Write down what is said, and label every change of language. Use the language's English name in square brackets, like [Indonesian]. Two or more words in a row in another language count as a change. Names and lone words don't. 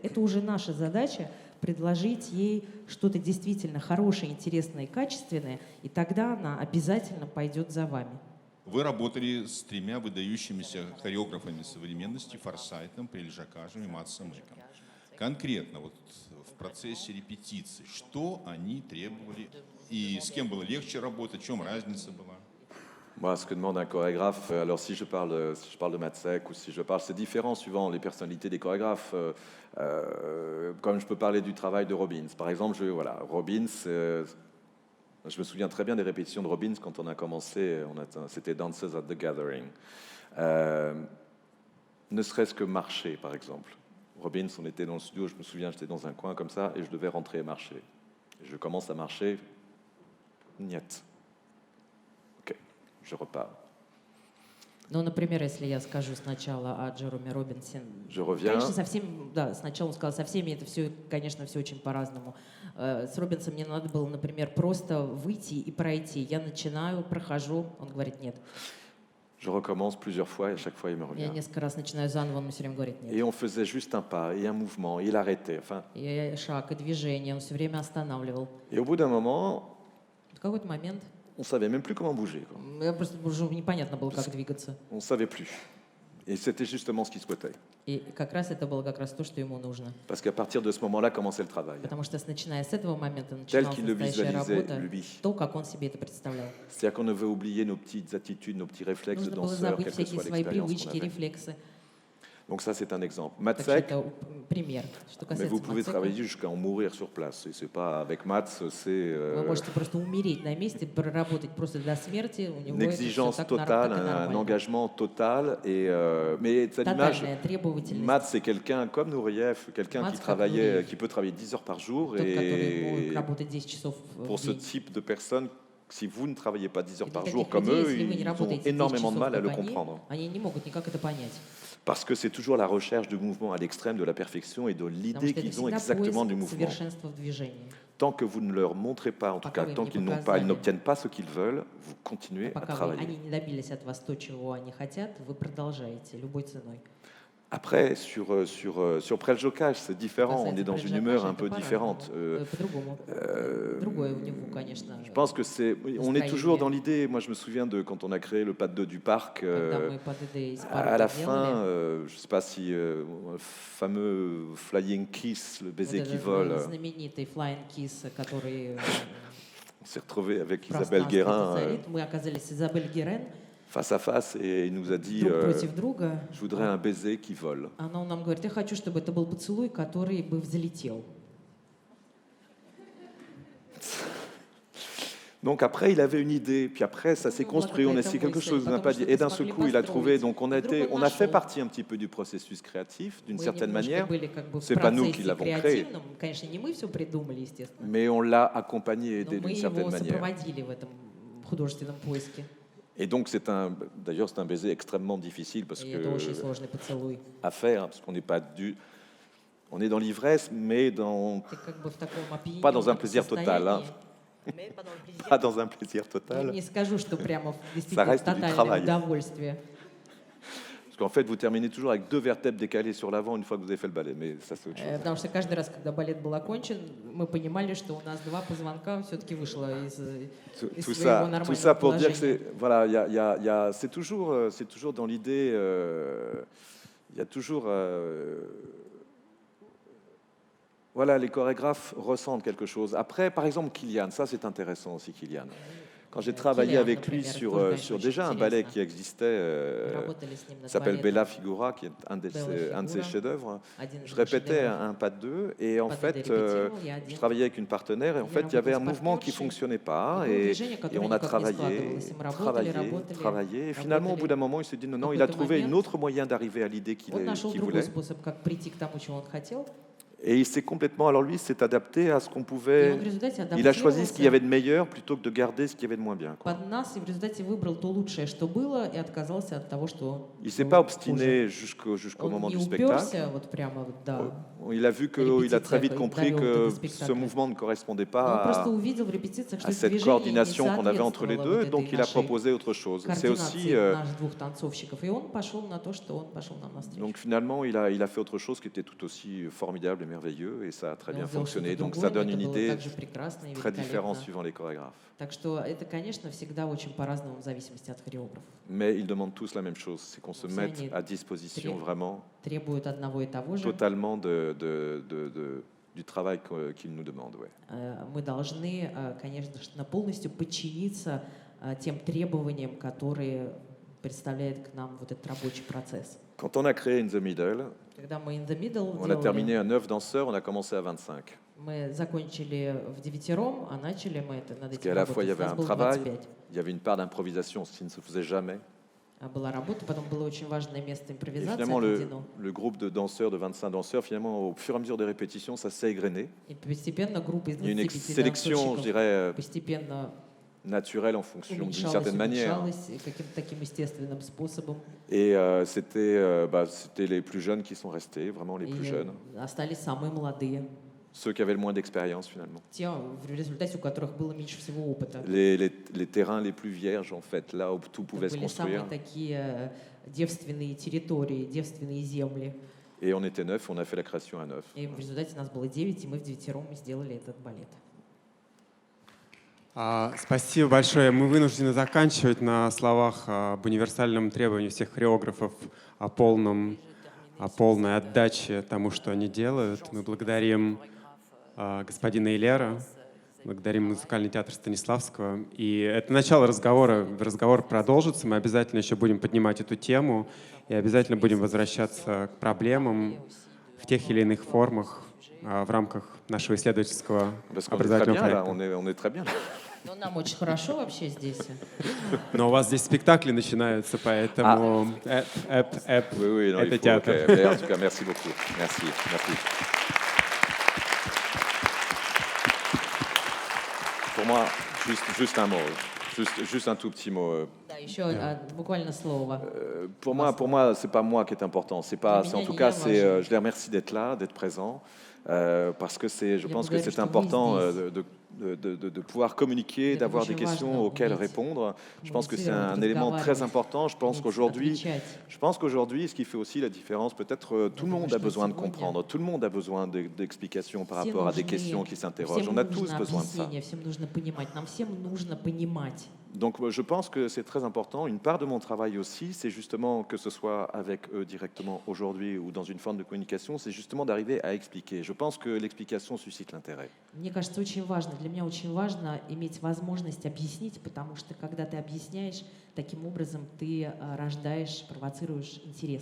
[Russian] Это уже наша задача — предложить ей что-то действительно хорошее, интересное и качественное, и тогда она обязательно пойдет за вами. Вы работали с тремя выдающимися хореографами современности: Форсайтом, Прельжакажем и Матсом Эком. Конкретно вот в процессе репетиции, что они требовали и с кем было легче работать, в чем разница была? [French] Moi, ce que demande un chorégraphe, alors si je parle de Matsek ou si je parle, c'est différent suivant les personnalités des chorégraphes. Comme je peux parler du travail de Robbins. Par exemple, Robbins, je me souviens très bien des répétitions de Robbins quand on a commencé, c'était Dancers at the Gathering. Ne serait-ce que marcher, par exemple. Robbins, on était dans le studio, je me souviens, j'étais dans un coin comme ça et je devais rentrer et marcher. Je commence à marcher, niet. Ok, je repars. [Russian] Ну, например, если я скажу сначала о Джероме Робинсе, [French] Je reviens. [Russian] конечно, со всеми, да, сначала сказала, со всеми это все, конечно, все очень по-разному. С Робинсом мне надо было, например, просто выйти и пройти. Я начинаю, прохожу, он говорит нет. [French] Je recommence plusieurs fois et à chaque fois il me [Russian] Я [French] revient. [Russian] несколько раз начинаю заново, он все время говорит [French] Et [Russian] нет. [French] on faisait juste un pas et un mouvement, et il arrêtait. Enfin, [Russian] И шаг, и движение, он все время останавливал. [French] et au bout d'un moment, [Russian] В какой-то момент [French] on savait même plus comment bouger, quoi. [Russian] я просто уже непонятно было, как двигаться. [French] On savait plus. Et c'était justement ce qu'il souhaitait. [Russian] И как раз это было как раз то, что ему нужно. [French] Parce qu'à partir de ce moment-là commençait le travail. [Russian] Потому что начиная с этого момента [French] Tel [Russian] начиналась [French] qu'il le [Russian] настоящая [French] visualisait, [Russian] работа, [French] lui. [Russian] то, как он себе это представлял. [French] C'est-à-dire qu'on ne veut oublier nos petites attitudes, nos petits réflexes de [Russian] Нужно было [French] danseurs, [Russian] забыть [French] quelle que [Russian] всякие [French] soit [Russian] свои [French] l'expérience qu'on [Russian] привычки, [French] avait. [Russian] рефлексы. [French] Donc ça, c'est un exemple. [Russian] Так что [French] Matsek, [Russian] это пример. Что [French] mais [Russian] касается [French] vous pouvez [Russian] Мацеку, [French] travailler jusqu'à en mourir sur place. Et c'est pas avec Mats, c'est [Russian] вы можете просто умереть на месте, проработать просто до смерти. У него [French] une [Russian] это всё [French] exigence [Russian] так [French] totale, [Russian] так и [French] un [Russian] нормально. [French] engagement total. Et, mais à l'image, [Russian] Тотальная требовательность. [French] Mats, c'est quelqu'un comme Nourieff, quelqu'un [Russian] Mats, [French] qui [Russian] как [French] travaillait, [Russian] Nourieff. [French] qui peut travailler 10 heures par jour. [Russian] Тот, который может [French] Et [Russian] работать 10 часов [French] pour [Russian] в [French] ce [Russian] день. [French] type de personnes, si vous ne travaillez pas 10 heures [Russian] И для [French] par jour [Russian] таких [French] comme [Russian] людей, [French] eux, [Russian] если вы не [French] ils ont [Russian] работаете 10 [French] énormément de [Russian] часов, [French] mal à [Russian] как [French] le [Russian] они, [French] comprendre. [Russian] они не могут никак это понять. [French] Parce que c'est toujours la recherche du mouvement à l'extrême, de la perfection et de [Russian] Потому [French] l'idée [Russian] что это [French] qu'ils ont [Russian] всегда [French] exactement [Russian] поиск [French] du mouvement. [Russian] совершенства в движении. [French] Tant que vous ne leur montrez pas, en tout [Russian] Пока [French] cas, [Russian] вы [French] tant [Russian] им не [French] qu'ils n'ont pas, [Russian] показали. [French] ils n'obtiennent pas ce qu'ils veulent, vous continuez à [Russian] Пока [French] travailler. [Russian] они не добились от вас то, чего они хотят, вы продолжаете любой ценой. [French] Après, sur Preljocaj, c'est différent, on [Russian] Касается [French] est dans une [Russian] Прельжакажа, [French] humeur un [Russian] это [French] peu [Russian] по-разному. [French] différente. [Russian] По-другому. Другое у него, конечно. [French] Je pense que on est toujours dans l'idée, moi je me souviens de quand on a créé le pas de deux du parc, [Russian] Когда мы под этой из парка [French] à la [Russian] делали, [French] fin, je ne sais pas si le fameux Flying Kiss, le [Russian] вот [French] baiser qui [Russian] этот [French] vole, [Russian] знаменитый Flying Kiss, который [French] on s'est retrouvé avec Isabelle [Russian] пространство [French] Guérin [Russian] царит. Мы оказались с Изабель Герен [French] face à face et il nous a dit [Russian] друг против друга. [French] je voudrais un baiser qui vole. [Russian] Она нам говорит, я хочу, чтобы это был поцелуй, который бы взлетел. [French] Donc après, il avait une idée, puis après, ça s'est construit, on a essayé quelque chose, on n'a pas dit, et d'un seul coup, il a trouvé, donc on a fait partie un petit peu du processus créatif, d'une [Russian] Мы [French] certaine [Russian] немножко [French] manière, [Russian] были как бы в [French] c'est pas nous qui [Russian] процессе [French] l'avons créé, [Russian] креативном. Конечно, не мы все придумали, естественно, [French] mais on l'a accompagné et [Russian] но [French] aidé [Russian] мы [French] d'une certaine [Russian] его [French] manière. [Russian] сопроводили в этом художественном поиске. [French] Et donc, d'ailleurs, c'est un baiser extrêmement difficile parce [Russian] И это очень [French] que, [Russian] сложный поцелуй. [French] à faire, parce qu'on n'est pas on est dans l'ivresse, mais [Russian] Ты как бы в таком [French] pas dans un [Russian] опьяненном [French] plaisir total, hein. [Russian] состоянии. [French] Pas dans un plaisir [Russian] Я [French] total. [Russian] не скажу, что прямо [French] Ça [Russian] действительно [French] reste du [Russian] тотальное [French] travail. [Russian] удовольствие. [French] Parce qu'en fait, vous terminez toujours avec 2 vertèbres décalées sur l'avant une fois que vous avez fait le ballet, mais ça, c'est autre chose. [Russian] Потому что каждый раз, когда балет был окончен, мы понимали, что у нас 2 позвонка все-таки вышло из [French] Tout [Russian] своего [French] ça [Russian] нормального [French] pour dire que [Russian] положения. [French] voilà, c'est toujours dans l'idée, il y a toujours, voilà, les chorégraphes ressentent quelque chose. Après, par exemple, Kilian, ça c'est intéressant aussi, Kilian. Quand j'ai travaillé [Russian] Kilian, [French] avec lui [Russian] например, [French] sur, [Russian] тоже, конечно, [French] sur [Russian] очень [French] déjà un ballet [Russian] интересно. [French] qui existait, [Russian] Работали с ним [French] qui [Russian] над [French] s'appelle [Russian] балетом. [French] Bella Figura, qui est un de [Russian] Bella [French] ses [Russian] Figura. [French] chefs-d'œuvre. [Russian] Один из [French] Je [Russian] его [French] répétais [Russian] шедевров. [French] un pas de deux, et en Pas de fait, deux répétitions, il y a je [Russian] один. [French] travaillais avec une partenaire, et en [Russian] Я [French] fait, il y avait un [Russian] работала с [French] mouvement qui ne [Russian] партнершей. [French] fonctionnait pas, [Russian] И было [French] et [Russian] движение, которое [French] on a [Russian] никак не [French] travaillé, [Russian] складывалось. Им работали, [French] travaillé, et finalement, au bout [Russian] работали. [French] d'un moment, il s'est dit non, [Russian] В [French] il a [Russian] какой-то [French] trouvé un [Russian] момент [French] autre moyen d'arriver à l'idée [Russian] Он нашел [French] qu'il [Russian] другой [French] voulait. [Russian] способ, как прийти к тому, чего он хотел. [French] Et il s'est complètement, alors lui, s'est adapté à ce qu'on [Russian] И [French] pouvait. [Russian] он в результате [French] Il a choisi ce qu'il y avait [Russian] адаптировался [French] de meilleur plutôt que de garder ce qu'il y avait de moins bien, quoi. [Russian] под нас и в результате выбрал то лучшее, что было, и отказался от того, что [French] Il s'est [Russian] было [French] pas [Russian] хуже. [French] obstiné jusqu'au [Russian] Он [French] moment [Russian] не [French] du spectacle. [Russian] уперся вот прямо вот, да. [French] Il a vu qu'il a très vite compris [Russian] довел [French] que [Russian] до [French] ce [Russian] спектакля. [French] mouvement ne correspondait [Russian] Но он [French] pas [Russian] просто увидел в репетициях, что [French] à [Russian] это [French] cette [Russian] движение не [French] coordination qu'on avait entre les [Russian] соответствовало [French] deux, [Russian] вот [French] donc [Russian] этой [French] il a [Russian] нашей [French] proposé autre chose. C'est aussi, [Russian] координации наших двух танцовщиков. И он пошел на то, что он пошел нам навстречу. [French] donc finalement, il a fait autre chose qui était tout aussi formidable et merveilleux, et ça a très [Russian] И [French] bien [Russian] он сделал [French] fonctionné. [Russian] что-то [French] Donc [Russian] другое, [French] ça [Russian] но [French] donne [Russian] это [French] une [Russian] было [French] idée [Russian] также прекрасно и [French] très différente [Russian] великолепно. [French] suivant les chorégraphes. [Russian] Так что это, конечно, всегда очень по-разному в зависимости от хореографа. [French] Mais ils demandent tous la même chose, c'est qu'on se Donc, mette ça, il y a à disposition très- vraiment [Russian] Требуют одного и того же. [French] totalement du travail qu'ils nous demandent. Ouais. [Russian] Мы должны, конечно, полностью подчиниться тем требованиям, которые представляет к нам вот этот рабочий процесс. [French] Quand on a créé In the Middle, [Russian] Когда мы in the middle [French] on a terminé [Russian] делали, [French] à 9 danseurs, on a commencé à 25. [Russian] мы закончили в девятером, а начали мы это над [French] Parce [Russian] этим [French] qu'à la fois, il y [Russian] работать. [French] avait [Russian] Нас [French] un [Russian] было [French] travail, [Russian] 25. [French] il y avait une part d'improvisation, ce qui ne se faisait jamais. [Russian] Была работа, потом было очень важное место [French] Et [Russian] импровизации [French] finalement, [Russian] отведено. [French] le groupe de danseurs, de 25 danseurs, finalement, au fur et à mesure des répétitions, ça s'est égrené. [Russian] И постепенно группа из [French] Il y a une [Russian] 25 [French] sélection, je [Russian] танцовщиков [French] dirais, [Russian] постепенно [French] naturelle en fonction d'une [Russian] уменьшалась, [French] certaine manière. [Russian] уменьшалась каким-то таким естественным способом. [French] Et c'était les plus jeunes qui sont restés, vraiment les plus [Russian] И [French] jeunes. [Russian] остались самые молодые. [French] Ceux qui avaient le moins d'expérience, finalement. [Russian] Те, в результате у которых было меньше всего опыта. [French] Les terrains les plus vierges, en fait, là où tout [Russian] Это [French] pouvait se [Russian] были самые [French] construire. [Russian] такие девственные территории, девственные земли. [French] Et on était 9, on a fait la création à 9. [Russian] И в результате нас было 9, и мы вдевятером сделали этот балет. Спасибо большое. Мы вынуждены заканчивать на словах об универсальном требовании всех хореографов о полной отдаче тому, что они делают. Мы благодарим господина Илера, благодарим музыкальный театр Станиславского. И это начало разговора. Разговор продолжится. Мы обязательно еще будем поднимать эту тему и обязательно будем возвращаться к проблемам в тех или иных формах в рамках нашего исследовательского [French] Parce qu'on est très [Russian] образовательного [French] bien, là, [Russian] проекта. [French] on est très bien. [Russian] Но нам очень хорошо вообще здесь. Но у вас здесь спектакли начинаются, поэтому [French] Oui, oui, non, [Russian] это [French] il faut, [Russian] театр. [French] ok. Mais en tout cas, merci beaucoup. Merci, merci. Pour moi, juste un mot, juste un tout petit mot. [Russian] Да, еще буквально слово. [French] Pour moi, c'est pas moi qui est important. C'est pas, [Russian] Для [French] c'est en [Russian] меня [French] tout [Russian] не [French] cas, [Russian] я важен. [French] je les remercie d'être là, d'être présents, parce que je [Russian] Я [French] pense que [Russian] благодарю, [French] c'est [Russian] что вы [French] important [Russian] здесь. [French] de pouvoir communiquer, [Russian] Это [French] d'avoir [Russian] очень [French] des questions [Russian] важно [French] auxquelles [Russian] уметь [French] répondre. Je pense que c'est [Russian] коммуницировать, [French] un élément très [Russian] разговаривать, [French] important. Je pense [Russian] отвечать. [French] qu'aujourd'hui, ce qui fait aussi la différence, peut-être tout le [Russian] думаю, [French] monde a [Russian] что [French] besoin de [Russian] сегодня [French] comprendre, tout le monde a besoin d'explications par [Russian] Все [French] rapport à des [Russian] нужны- [French] questions qui s'interrogent. [Russian] всем [French] On a [Russian] нужно [French] tous besoin de ça. [Russian] объяснение, всем нужно понимать. Нам всем нужно понимать. [French] Donc je pense que c'est très important. Une part de mon travail aussi, c'est justement, que ce soit avec eux directement aujourd'hui ou dans une forme de communication, c'est justement d'arriver à expliquer. Je pense que l'explication suscite l'intérêt. [Russian] Мне кажется, очень важно, для меня очень важно иметь возможность объяснить, потому что когда ты объясняешь, таким образом ты рождаешь, провоцируешь интерес.